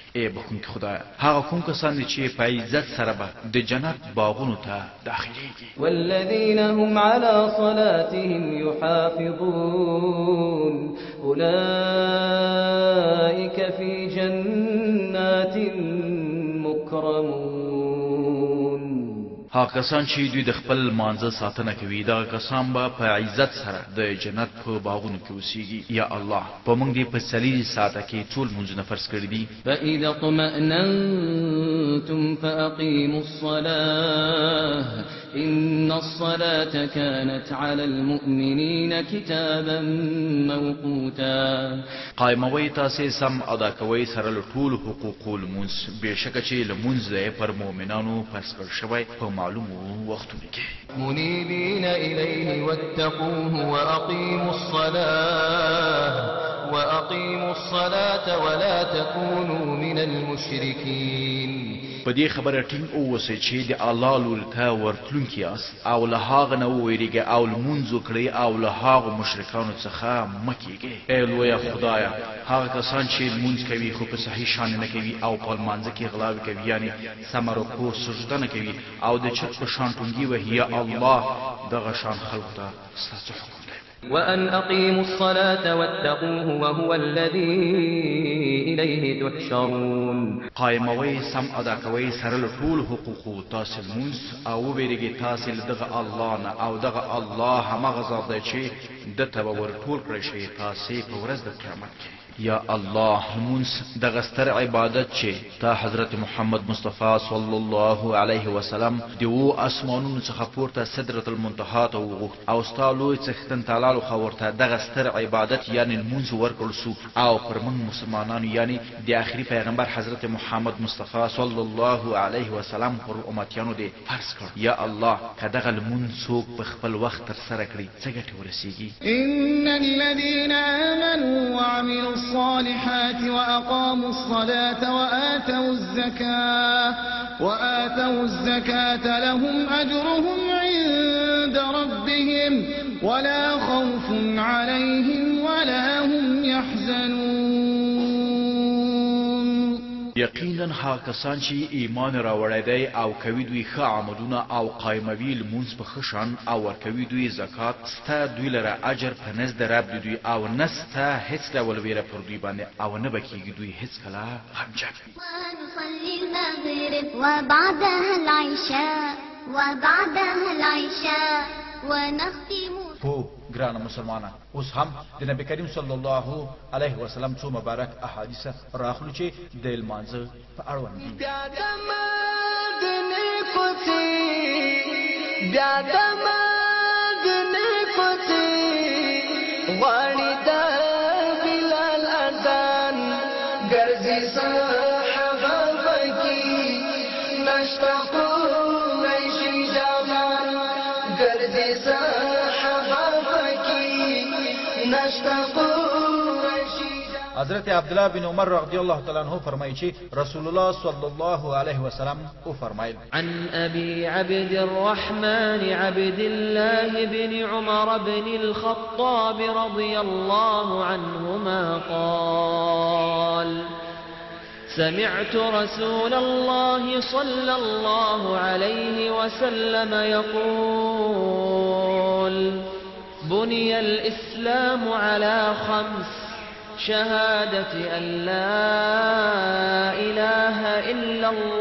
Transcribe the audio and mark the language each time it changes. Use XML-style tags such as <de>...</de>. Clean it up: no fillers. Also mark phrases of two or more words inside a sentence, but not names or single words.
<ps>ای بخونکي خدایه، هغه کوم کسان دي چې په عزت سره به د جنت باغونو ته داخليږي.</ps> <ar>والذين هم على صلاتهم يحافظون أولئك في جنات مكرمون.</ar> <ps>هغه کسان چې دوی د خپل مانزه ساتنه کوي، دغه کسان به په عزت سره د جنت په باغونو کې اوسېږي.</ps> <ar>یا الله،</ar> <ps>په موږ دې په څلور ساعته کې ټول مونځونه فرض کړي دي.</ps> <ar>فإذا اطمأننتم فأقيموا الصلاة إن الصلاة كانت على المؤمنين كتابا موقوتا.</ar> <ps>قائموي تاسې سم ادا کوي سره له ټول حقوقو لمونځ، بېشکه چې لمونځ دی پر مؤمنانو فرض کړ شوی په معلومو وختونو کې.</ps> <ar>منيبين إليه واتقوه وأقيموا الصلاة ولا تكونوا من المشركين.</ar> <ps>په دې خبره ټینګ اوسئ چې د الله لور ته ورتلونکي یاست او له هغه نه وویریږئ او لمونځ وکړئ او له هغو مشرکانو څخه مه کیږئ. ای لویه خدایه، هغه کسان چې لمونځ کوي خو په صحیح شان نه کوي او په لمانځه کې غلاوې کوي، یعنې سمه رکوع سجده نه کوي او د چت په شان ټونګي وهي،</ps> <ar>یا الله</ar> <ps>دغه شان خلکو ته ستاسو حکم دی.</ps> <ar>وأن أقيموا الصلاة واتقوه وهو الذي إليه تحشرون.</ar> <ps>قائموي سم ادا کوي سره له ټول حقوقو تاسو لمونځ او وبېرېږئ تاسې له دغه الله نه او دغه الله همغه ذات دی چې دته به ورټول کړی شئ تاسې په ورځ د قیامت کې.</ps> <ar>یا الله،</ar> <ps>لمونځ دغه ستر عبادت چې تا حضرت محمد مصطفی</ps> <ar>صلی الله علیه وسلم</ar> <ps>د اوو اسمانونو څخه پورته</ps> <ar>سدرة المنتهی</ar> <ps>ته وغوښت او ستا لوی څښتن تعالی خو ورته دغه ستر عبادت یعنې لمونځ ورکړل سو او پر موږ مسلمانانو یعنې د آخري پیغمبر حضرت محمد مصطفی</ps> <ar>صلی الله علیه وسلم</ar> <ps>پر امتیانو دې فرض کړ.</ps> <ar>یا الله،</ar> <ps>که دغه لمونځ څوک په خپل وخت ترسره کړي څه ګټې ورسیږي؟</ps> <ar>إن الذين آمنوا وعملوا الصالحات وأقاموا الصلاة وآتوا الزكاة لهم أجرهم عند ربهم ولا خوف عليهم ولا هم يحزنون.</ar> <ps>یقینا هغه کسان چې ایمان راوړی دی او کوي دوی ښه عملونه او قایموي لمونځ په ښه شان او ورکوي دوی زکات، ستا دوی لره اجر په نزد د رب د دوی او نه ستا هېڅ ډول ویره پر دوی باندې او نه به کېږي دوی هېڅکله غمجن.</ps> <ar>ونصلي المغرب وبعدها العشاء ونختم.</ar> <ps>هو ګرانه مسلمانان، اوس هم د نبی کریم</ps> <ar>صلی الله علیه وسلم</ar> <ps>څو مبارک احادیث راخلو چې د لمانځه په اړوند دي. بیا د مدینې کوڅې غواړي د بلال اذان ګرځي صحابه پکې نشته قریشي جوان ګرځي صحابه پکې نشته قریشي. حضرت عبدالله بن عمر</ps> <ar>رضی الله تعالی عنہ</ar> <ps>فرمایي چې رسول الله</ps> <ar>صلی الله علیه وسلم</ar> <ps>او فرمایل:</ps> <ar>عن أبي عبد الرحمن عبد الله بن عمر بن الخطاب رضي الله عنهما قال: سمعت رسول الله صلى الله عليه وسلم يقول: بني الإسلام على 5: شهادة أن لا إله إلا</ar>